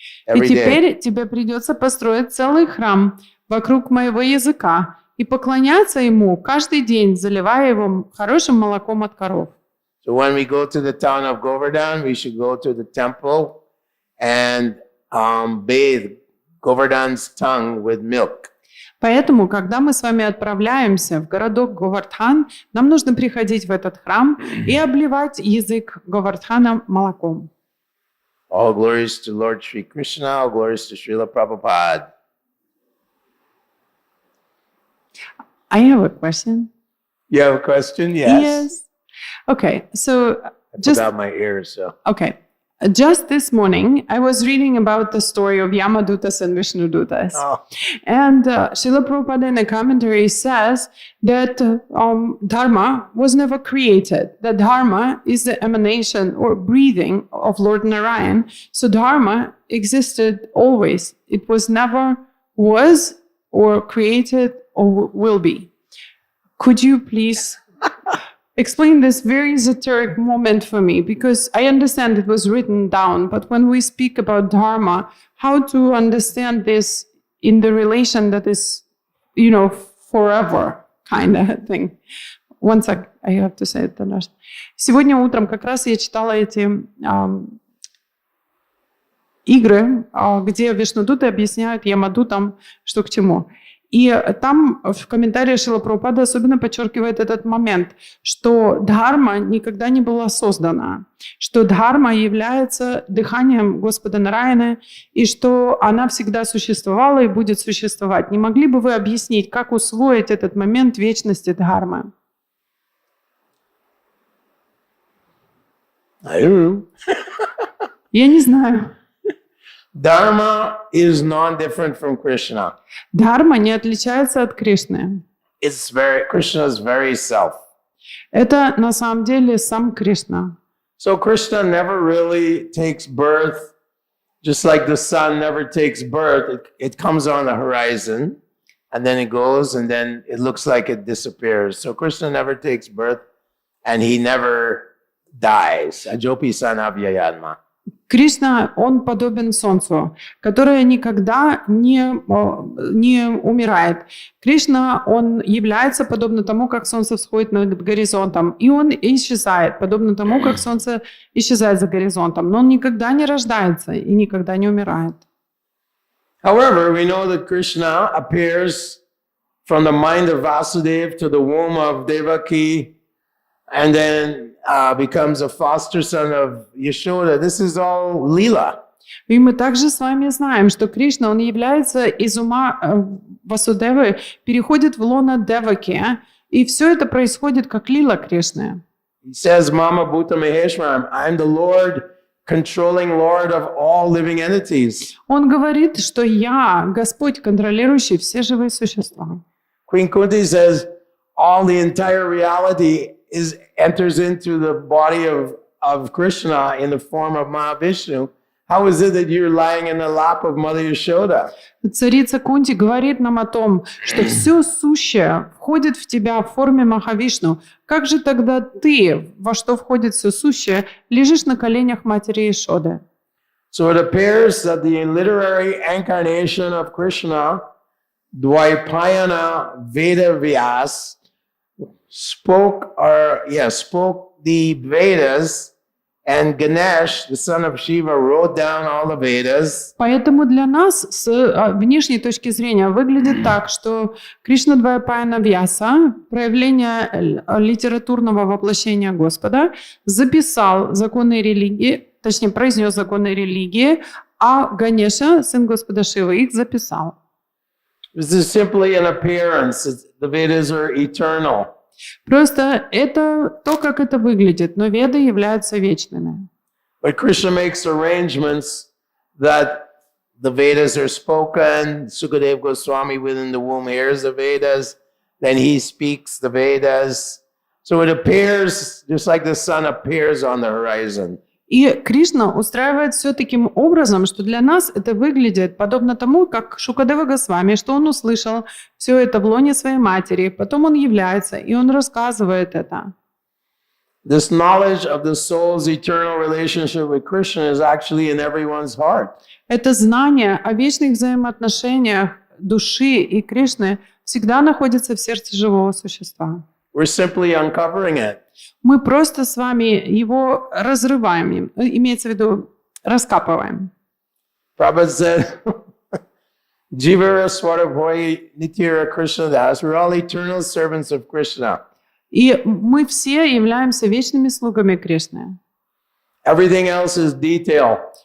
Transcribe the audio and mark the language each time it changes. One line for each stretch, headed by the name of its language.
Russian: И
English: every day.
Russian: теперь тебе придется построить целый храм вокруг моего языка и поклоняться ему каждый день, заливая его хорошим молоком от коров.
English: So when we go to the town of Govardhan, we should go to the temple and bathe Govardhan's tongue with milk.
Russian: Поэтому, когда мы с вами отправляемся в городок Говардхан, нам нужно приходить в этот храм и обливать язык Говардхана молоком.
English: All glories to Lord Shri Krishna, all glories to Srila Prabhupada. I have a question. You have a question? Yes. Yes. Okay, so I put out my ears, so. Okay. Just this morning, I was reading about the story of Yamadutas and Vishnudutas. Oh. And Srila Prabhupada in a commentary says that Dharma was never created. That Dharma is the emanation or breathing of Lord Narayan. So Dharma existed always. It was never was or created or will be. Could you please explain this very esoteric moment for me, because I understand it was written down, but when we speak about Dharma, how to understand this in the relation that is, forever kind of thing. One sec, I have to say it.
Russian: Сегодня утром как раз я читала эти игры, где Вишнудуты объясняют Ямадутам, что к чему. И там в комментарии Шрила Прабхупада особенно подчеркивает этот момент, что дхарма никогда не была создана, что дхарма является дыханием Господа Нараяны, и что она всегда существовала и будет существовать. Не могли бы вы объяснить, как усвоить этот момент вечности дхармы? Я не знаю.
English: Dharma is non-different from Krishna.
Russian: Дхарма не отличается от Кришны.
English: Krishna is very self.
Russian: Это на самом деле сам Кришна.
English: So Krishna never really takes birth, just like the sun never takes birth. It comes on the horizon, and then it goes, and then it looks like it disappears. So Krishna never takes birth, and he never dies.
Sanskrit: Ajopi sanabhyayanma.
Russian: Кришна, он подобен солнцу, которое никогда не умирает. Кришна, он является подобно тому, как солнце всходит над горизонтом, и он исчезает, подобно тому, как солнце исчезает за горизонтом. Но он никогда не рождается и никогда не умирает.
English: However, we know that Krishna appears from the mind of Vasudeva to the womb of Devaki, and then becomes a foster son of Yashoda. This is all Leela.
Russian: И мы также с вами знаем, что Кришна, он является из ума Васудевы, переходит в лоно Деваки, и все это происходит как лила Кришны.
English: He says,
Sanskrit: Mama Bhuta Maheshwaram,
English: I'm the Lord, controlling Lord of all living entities.
Russian: Он говорит, что я Господь, контролирующий все живые существа.
English: Queen Kunti says, all the entire reality enters into the body of Krishna in the form of Mahavishnu. How is it that you're lying in the lap of Mother Yashoda?
Russian: Царица Кунти говорит нам о том, что все сущее входит в тебя в форме Махавишну. Как же тогда ты, во что входит все сущее, лежишь на коленях матери Яшоды?
English: So it appears that the literary incarnation of Krishna, Dvaipayana Veda Vyas, spoke the Vedas, and Ganesh, the son of Shiva, wrote down all the Vedas.
Russian: Поэтому для нас с внешней точки зрения выглядит так, что Кришна Двайпаяна Вьяса, проявление литературного воплощения Господа, записал законы религии, точнее произнес законы религии, а Ганеша, сын Господа Шивы, их записал.
English: This is simply an appearance. The Vedas are eternal.
Russian: Просто это то, как это выглядит, но Веды являются вечными.
English: But Krishna makes arrangements that the Vedas are spoken. Sukadeva Goswami within the womb hears the Vedas, then he speaks the Vedas. So it appears just like the sun appears on the horizon.
Russian: И Кришна устраивает все таким образом, что для нас это выглядит подобно тому, как Шукадева Госвами, что он услышал все это в лоне своей матери, потом он является, и он рассказывает это.
English: This knowledge of the soul's eternal relationship with Krishna is actually in everyone's heart.
Russian: Это знание о вечных взаимоотношениях души и Кришны всегда находится в сердце живого существа.
English: We're simply uncovering it.
Russian: Мы просто с вами его разрываем, имеется в виду раскапываем.
English: Prabhupada said,
Bangla: Jivara Swarabhoy Nitira Krishna Das,
English: we're all eternal servants of Krishna.
Russian: И мы все являемся вечными слугами Кришны.
English: Everything else is detail.